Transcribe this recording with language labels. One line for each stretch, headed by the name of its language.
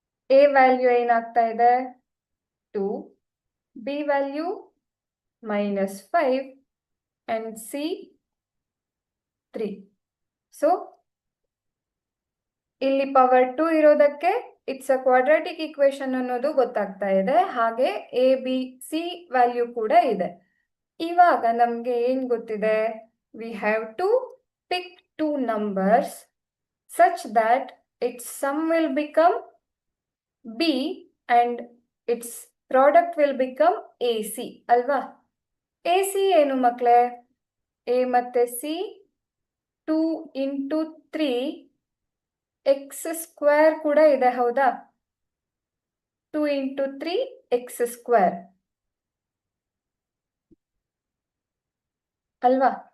Kannada: A value ಏನಾಗ್ತಾ ಇದೆ 2, B value -5 and C 3. So ಇಲ್ಲಿ ಪವರ್ 2 ಇರೋದಕ್ಕೆ
English: it's a quadratic equation
Kannada: ಅನ್ನೋದು ಗೊತ್ತಾಗ್ತಾ ಇದೆ. ಹಾಗೆ ಎ ಬಿ ಸಿ ವ್ಯಾಲ್ಯೂ ಕೂಡ ಇದೆ. ಇವಾಗ ನಮ್ಗೆ ಏನ್ ಗೊತ್ತಿದೆ,
English: we have to pick 2 numbers such that its sum will become b and its product will become ac
Kannada: ಅಲ್ವಾ? ac ಏನು ಮಕ್ಕಳೇ? a ಮತ್ತೆ c 2 into 3 x ಸ್ಕ್ವೇರ್ ಕೂಡ ಇದೆ, ಹೌದಾ? 2 into 3 x ಸ್ಕ್ವೇರ್ ಅಲ್ವಾ?